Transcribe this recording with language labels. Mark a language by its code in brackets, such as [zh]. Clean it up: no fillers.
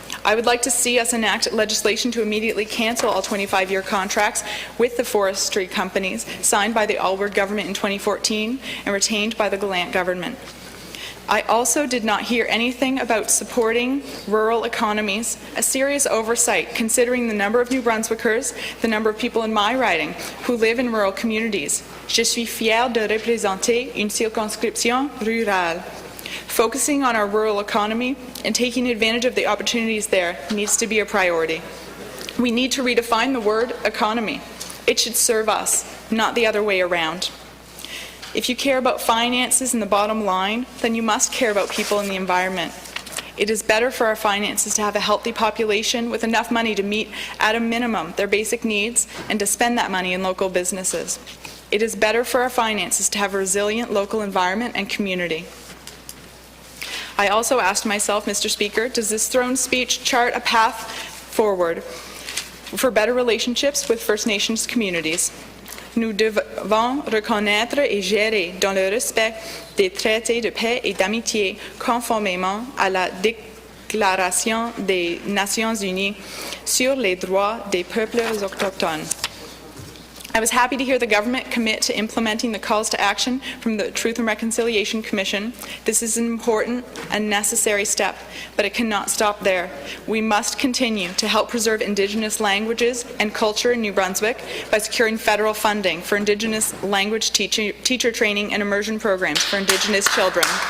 [en] I would like to see us enact legislation to immediately cancel all 25-year contracts with the forestry companies signed by the Alward government in 2014 and retained by the Gallant government. I also did not hear anything about supporting rural economies, a serious oversight considering the number of New Brunswickers, the number of people in my riding who live in rural communities. [fr] Je suis fière de représenter une circonscription rurale. [en] Focusing on our rural economy and taking advantage of the opportunities there needs to be a priority. We need to redefine the word economy. It should serve us, not the other way around. If you care about finances and the bottom line, then you must care about people and the environment. It is better for our finances to have a healthy population with enough money to meet, at a minimum, their basic needs and to spend that money in local businesses. It is better for our finances to have a resilient local environment and community. I also asked myself, Mr. Speaker, does this throne speech chart a path forward for better relationships with First Nations communities? [fr] Nous devons reconnaître et gérer dans le respect des traités de paix et d'amitié conformément à la Déclaration des Nations Unies sur les droits des peuples autochtones. [en] I was happy to hear the government commit to implementing the calls to action from the Truth and Reconciliation Commission. This is an important and necessary step, but it cannot stop there. We must continue to help preserve Indigenous languages and culture in New Brunswick by securing federal funding for Indigenous language teacher training and immersion programs for Indigenous children.